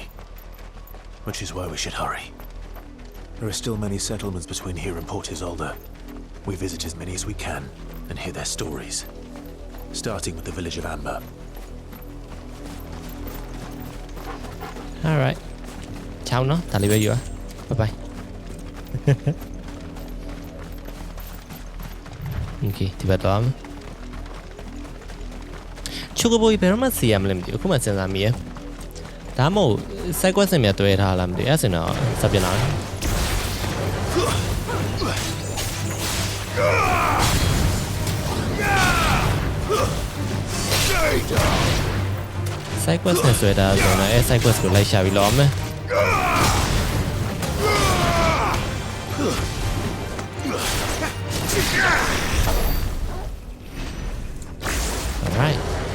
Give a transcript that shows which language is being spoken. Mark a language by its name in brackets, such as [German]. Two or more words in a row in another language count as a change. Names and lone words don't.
[English] Which is why we should hurry. There are still many settlements between here and Port Isolde. We visit as many as we can and hear their stories. Starting with the village of Amber. Alright. Ciao no? Tali với you. Bye bye. [Vietnamese] Okay, đi vào đó. [Burmese] Chocobo ဘယ်တော့မှစီရမလဲမသိဘူးအခုမှစဉ်းစားမိရဒါမှမဟုတ် [English] side quest [Burmese] တွေများတွေ့ထားလားမသိဘူးအဲ့ဆိုတော့စပ်ပြလာ [English] side quest [Burmese] နဲ့ဆွဲတာဆိုတော့အဲ့ [English] side quest [Burmese] ကိုလိုက်ရှာပြီးလောမယ် Alright.